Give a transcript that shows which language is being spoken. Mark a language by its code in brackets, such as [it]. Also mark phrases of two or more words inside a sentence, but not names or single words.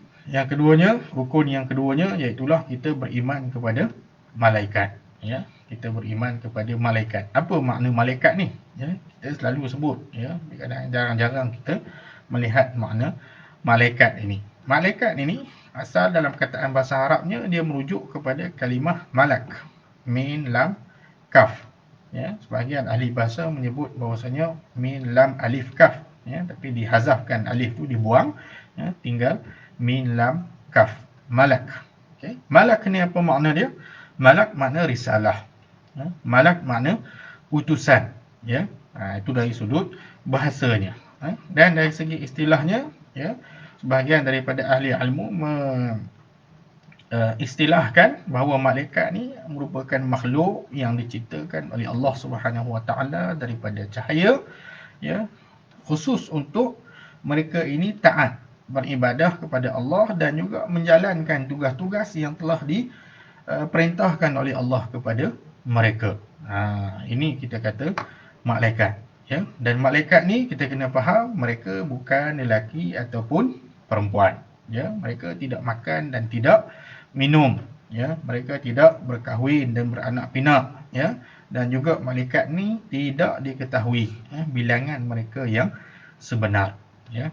[ms] Yang keduanya, rukun yang keduanya iaitulah kita beriman kepada malaikat, ya. Kita beriman kepada malaikat. Apa makna malaikat ni? Ya, kita selalu sebut, ya. Jarang-jarang kita melihat makna malaikat ini. Malaikat ini asal dalam kataan bahasa Arabnya dia merujuk kepada kalimah malak, [ar] م ل ك. [ms] Ya, sebahagian ahli bahasa menyebut bahawasanya [ar] م ل ا ك, [ms] ya, tapi dihazafkan alif tu, dibuang, ya, tinggal [ar] م ل ك, [ms] malak. Okay. Malak ni apa makna dia? Malak makna risalah, ya. Malak makna utusan, ya. Itu dari sudut bahasanya, dan dari segi istilahnya, ya, sebahagian daripada ahli ilmu istilahkan bahawa malaikat ni merupakan makhluk yang diciptakan oleh Allah [ar] سبحانه وتعالى [ms] daripada cahaya, ya, khusus untuk mereka ini taat beribadah kepada Allah dan juga menjalankan tugas-tugas yang telah diperintahkan oleh Allah kepada mereka. Ini kita kata malaikat, ya. Dan malaikat ni kita kena faham mereka bukan lelaki ataupun perempuan, ya. Mereka tidak makan dan tidak minum, ya. Mereka tidak berkahwin dan beranak pinak, ya. Dan juga malaikat ni tidak diketahui bilangan mereka yang sebenar, ya.